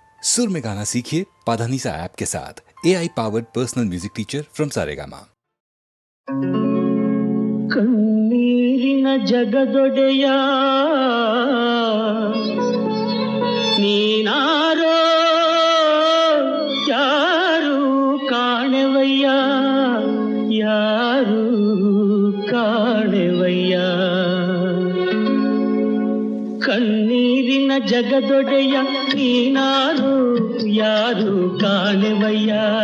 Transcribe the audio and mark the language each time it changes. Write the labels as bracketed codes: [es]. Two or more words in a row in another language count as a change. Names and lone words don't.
[hi] सुर में गाना सीखिए पाधानीसा ऐप के साथ। [en] AI powered personal music teacher from Saregama. [kn] ಕಣ್ಣೀರಿನ ಜಗದೊಡೆಯ ನೀನಾರೋ ಯಾರು ಕಾಣೆವಯ್ಯ ಯಾರು ಕಾಣೆವಯ್ಯ ಕಣ್ಣೀರಿನ ಜಗದೊಡೆಯ ನೀನಾರು ಯಾರು ಕಾಣೆವಯ್ಯ